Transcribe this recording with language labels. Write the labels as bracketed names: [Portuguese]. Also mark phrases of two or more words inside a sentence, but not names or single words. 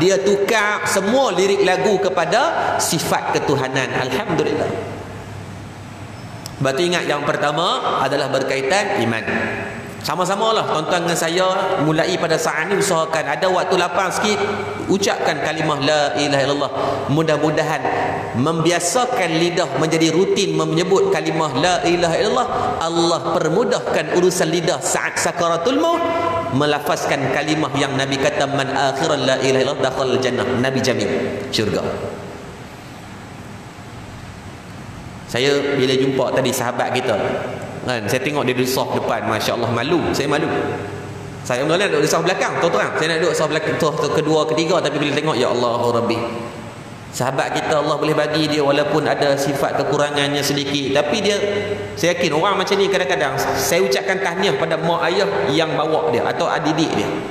[Malay] Dia tukar semua lirik lagu kepada sifat ketuhanan. Alhamdulillah. Berarti ingat yang pertama adalah berkaitan iman. Sama-sama lah tuan-tuan dengan saya mulai pada saat ini usahakan ada waktu lapang sikit, ucapkan kalimah [Arabic] لا إله إلا الله. [Malay] Mudah-mudahan membiasakan lidah menjadi rutin menyebut kalimah [Arabic] لا إله إلا الله. [Malay] Allah permudahkan urusan lidah saat sakaratul maut melafazkan kalimah yang Nabi kata [Arabic] من آخر لا إله إلا الله دخل جنة. [Malay] Nabi jamin syurga. Saya bila jumpa tadi sahabat kita kan, saya tengok dia duduk soft depan, [Arabic] ما شاء الله, [Malay] malu. Saya malu. Saya mula-mula duduk di soft belakang, terang. Saya nak duduk soft belakang, kedua, ketiga, tapi bila tengok, [Arabic] يا الله، ربي, [Malay] sahabat kita Allah boleh bagi dia walaupun ada sifat kekurangannya sedikit, tapi dia, saya yakin orang macam ni kadang-kadang saya ucapkan tahniah pada mak ayah yang bawa dia atau adik-adik dia.